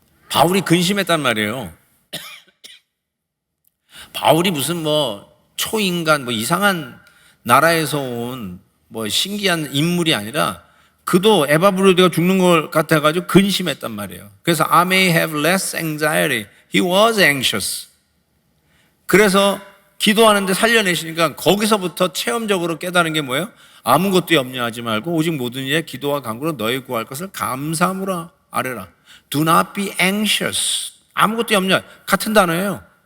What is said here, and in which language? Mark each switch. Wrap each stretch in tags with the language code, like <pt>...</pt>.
<ko>바울이 근심했단 말이에요. 바울이 무슨 초인간 이상한 나라에서 온 신기한 인물이 아니라 그도 에바브로디가 죽는 걸 같아가지고 근심했단 말이에요. 그래서</ko> <en>I may have less anxiety. He was anxious.</en> <ko>그래서 기도하는데 살려내시니까 거기서부터 체험적으로 깨달은 게 뭐예요? 아무것도 염려하지 말고 오직 모든 일에 기도와 간구로 너희 구할 것을 감사함으로 아뢰라.</ko> <en>Do not be anxious.</en> <ko>아무것도 염려. 같은 단어예요.</ko>